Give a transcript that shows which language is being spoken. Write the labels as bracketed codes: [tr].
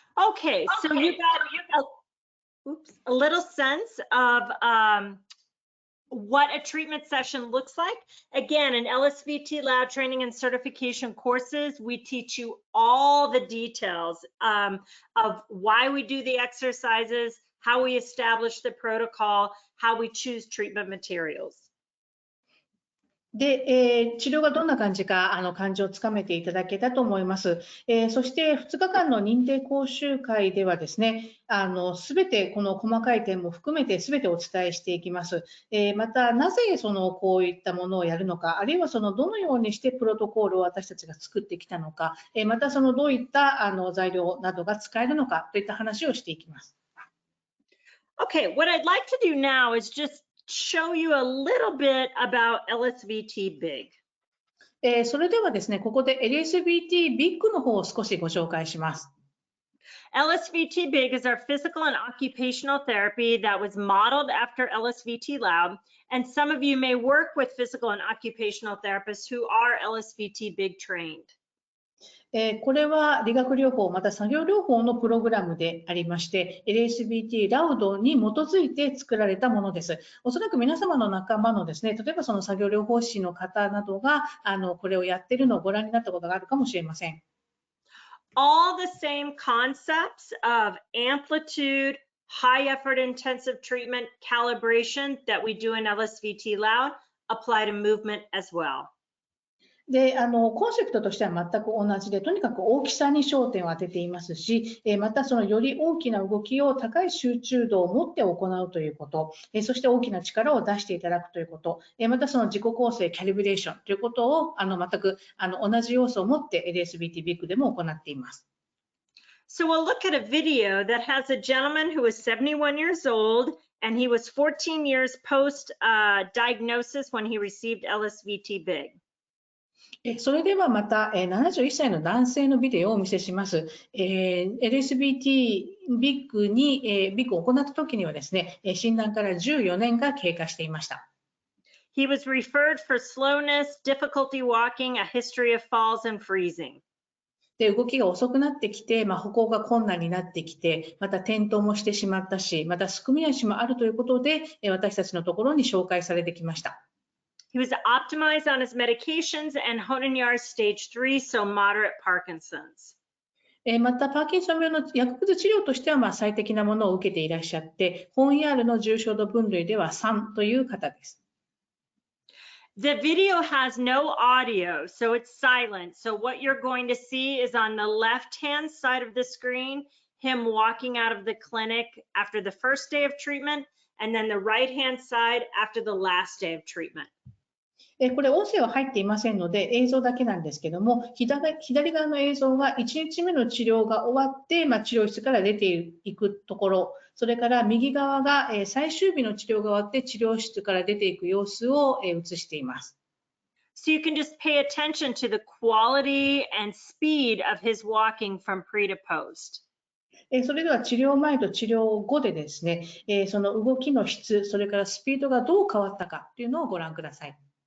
[en] Okay, so you got a little sense of what a treatment session looks like. Again, in Lsvt Loud training and certification courses, we teach you all the details of why we do the exercises, how we establish the protocol, how we choose treatment materials. [ja] で、治療がどんな感じか感じをつかめていただけたと思います。そして2日間の認定講習会ではですね、すべてこの細かい点も含めてすべてお伝えしていきます。また、なぜこういったものをやるのか、あるいはどのようにしてプロトコールを私たちが作ってきたのか、またどういった材料などが使えるのかといった話をしていきます。 [en] Okay, what I'd like to do now is just show you a little bit about Lsvt Big. [ja] それではですね、ここで LSVT Big の方を少しご紹介します。 [en] Lsvt Big is our physical and occupational therapy that was modeled after Lsvt Loud, and some of you may work with physical and occupational therapists who are Lsvt Big trained. [ja] これは理学療法また作業療法のプログラムでありまして LSVT Loud に基づいて作られたものです。おそらく皆様の仲間のですね、例えば作業療法士の方などがこれをやっているのをご覧になったことがあるかもしれません。 [en] All the same concepts of amplitude, high effort intensive treatment, calibration that we do in Lsvt Loud apply to movement as well. [ja] で、コンセプトとしては全く同じで、とにかく大きさに焦点を当てていますし、またそのより大きな動きを高い集中度を持って行うということ、そして大きな力を出していただくということ、またその自己構成、キャリブレーションということを全く同じ要素を持って LSVT Big でも行っています。 [en] So we'll look at a video that has a gentleman who is 71 years old, and he was 14 years post diagnosis when he received LSVT Big. [ja] それではまた71歳の男性のビデオをお見せします。 LSVT Big にビッグを行った時にはですね、診断から14年が経過していました。 [en] He was referred for slowness, difficulty walking, a history of falls and freezing. [ja] で、動きが遅くなってきて、歩行が困難になってきて、また転倒もしてしまったし、またすくみ足もあるということで、私たちのところに紹介されてきました。 [en] He was optimized on his medications and Hodenya's stage 3, so moderate Parkinson's. [ja] また、パーキンソン病の薬物治療としては最適なものを受けていらっしゃって、ホンヤールの重症度分類では3という方です。 [en] The video has no audio, so it's silent. So what you're going to see is on the left-hand side of the screen, him walking out of the clinic after the first day of treatment, and then the right-hand side after the last day of treatment. [ja] これ音声は入っていませんので映像だけなんですけども、左側の映像は1日目の治療が終わって、治療室から出ていくところ、それから右側が最終日の治療が終わって治療室から出ていく様子を映しています。 [en] So you can just pay attention to the quality and speed of his walking from pre to post. [ja] それでは治療前と治療後でですね、その動きの質、それからスピードがどう変わったかというのをご覧ください。